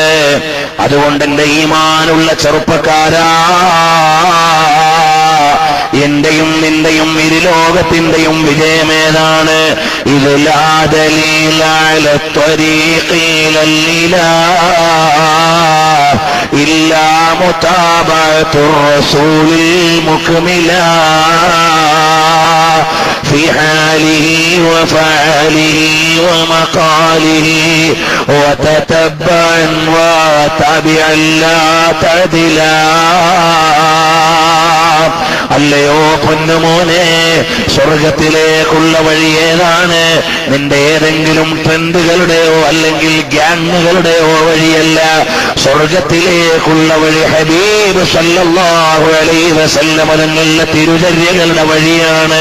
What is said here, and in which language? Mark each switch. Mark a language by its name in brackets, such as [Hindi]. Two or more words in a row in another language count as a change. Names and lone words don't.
[Malayalam] അതുകൊണ്ട് എന്റെ ഈമാനുള്ള ചെറുപ്പക്കാരാ, എന്റെയും നിന്റെയും ഇരുലോകത്തിന്റെയും വിജയമേതാണ്? [Arabic] ഇത് لا دليل على الطريق إلا متابعة الرسول مكملا في حاله وفعله ومقاله وتتبعا وتابعا لا تدلا. [Malayalam] അല്ലയോ പൊന്നുമോനെ, സ്വർഗത്തിലേക്കുള്ള വഴി ഏതാണ്? നിന്റെ ഏതെങ്കിലും ട്രെൻഡുകളുടെയോ അല്ലെങ്കിൽ ഗ്യാങ്ങുകളുടെയോ വഴിയല്ല. സ്വർഗത്തിലേക്കുള്ള വഴി ഹബീബ് [Arabic] صلى الله عليه وسلم [Malayalam] തങ്ങളുടെ തിരുചര്യകളുടെ വഴിയാണ്.